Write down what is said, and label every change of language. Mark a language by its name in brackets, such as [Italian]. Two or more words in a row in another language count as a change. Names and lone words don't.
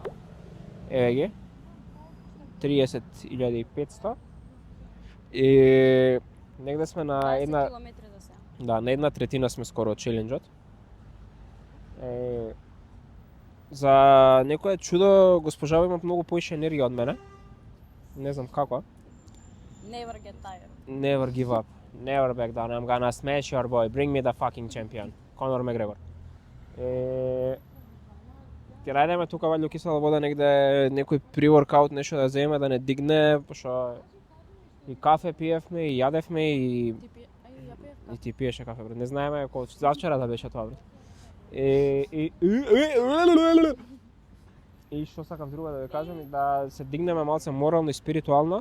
[Macedonian] Еве ги. 30.500. И негде сме на една, да, на една третина сме скоро од челенџот. За некое чудо госпожава има многу поише енергија од мене. Не знам како. [English] Never get tired. Never give up. Never back down. I'm gonna smash your boy. Bring me the fucking champion. [Macedonian] Conor McGregor. Ќе најдеме тука ваljу кисела вода негде некој pre-workout нешто да земе да не дигне, пошто и кафе пиевме и јадевме и ти пиеше кафе, брат. Не знаеме колку завчера да беше тоа, брат. И што сакам друго да ви кажам, да се дигнеме малце морално и спиритуално.